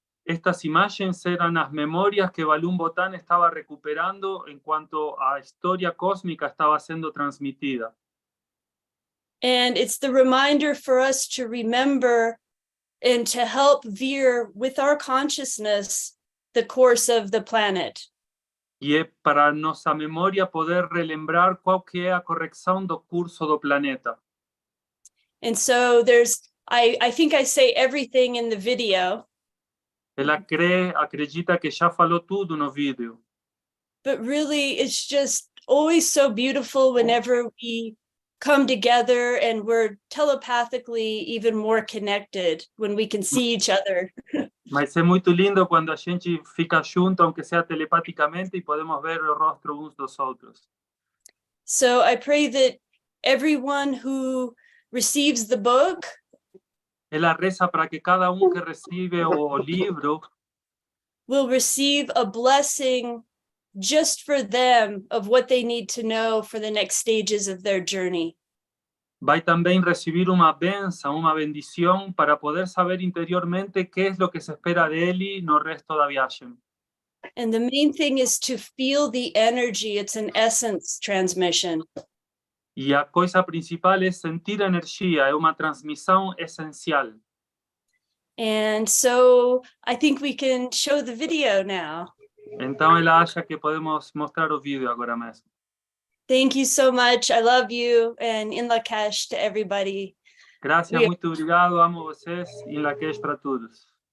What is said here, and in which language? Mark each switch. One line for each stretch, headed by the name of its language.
Spanish: Estas imágenes eran las memorias que Valum Votan estaba recuperando en cuanto a historia cósmica estaba siendo transmitida.
English: And it's the reminder for us to remember and to help veer with our consciousness the course of the planet.
Spanish: Y es para nuestra memoria
Portuguese: poder relembrar qual que é a correção do curso do planeta.
English: And so I think I say everything in the video.
Portuguese: Ela acredita que já falou tudo no vídeo.
English: But really, it's just always so beautiful whenever we come together and we're telepathically even more connected when we can see each other.
Portuguese: Mas é muito lindo quando a gente fica junto,
Spanish: aunque sea telepaticamente,
Portuguese: e podemos ver o rostro uns dos outros.
English: So I pray that everyone who receives the book
Portuguese: Ela reza para que cada que recibe o livro
English: will receive a blessing just for them of what they need to know for the next stages of their journey.
Portuguese: vai também recibir uma bênção, uma bendição para poder saber interiormente
Spanish: qué es lo que se espera
Portuguese: dele no resto da viagem.
English: And the main thing is to feel the energy. It's an essence transmission.
Portuguese: E a coisa principal é sentir a energia, é uma transmissão essencial.
English: And so I think we can show the video now.
Portuguese: Então ela acha que podemos mostrar o vídeo agora mesmo.
English: Thank you so much. I love you, and in Lakesh to everybody.
Portuguese: Gracias, muito obrigado, amo vocês, e Lakesh para todos.